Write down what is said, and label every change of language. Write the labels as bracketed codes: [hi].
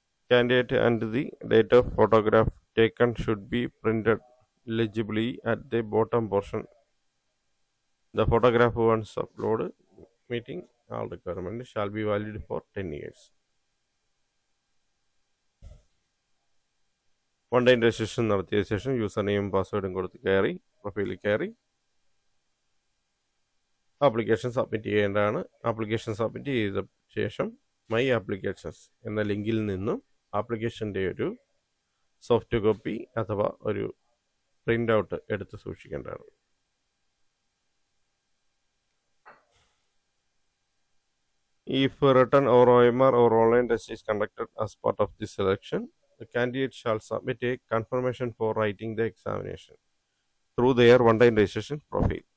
[en] Candidate and the date of photograph taken should be printed legibly at the bottom portion. The photograph once uploaded meeting all requirements shall be valid for 10 years. [ml] Online registration നടത്തിയ ശേഷം user name പാസ്വേഡും കൊടുത്ത് കയറി പ്രൊഫൈലിൽ കയറി application submit ചെയ്യേണ്ടതാണ്. Application submit ചെയ്ത ശേഷം മൈ ആപ്ലിക്കേഷൻസ് എന്ന ലിങ്കിൽ നിന്നും ആപ്ലിക്കേഷൻ്റെ ഒരു സോഫ്റ്റ് കോപ്പി അഥവാ ഒരു പ്രിൻ്റ് ഔട്ട് എടുത്ത് സൂക്ഷിക്കേണ്ടതാണ്. [en] If written or OMR or online test is conducted as part of the selection, the candidate shall submit a confirmation for writing the examination through their one-time registration profile.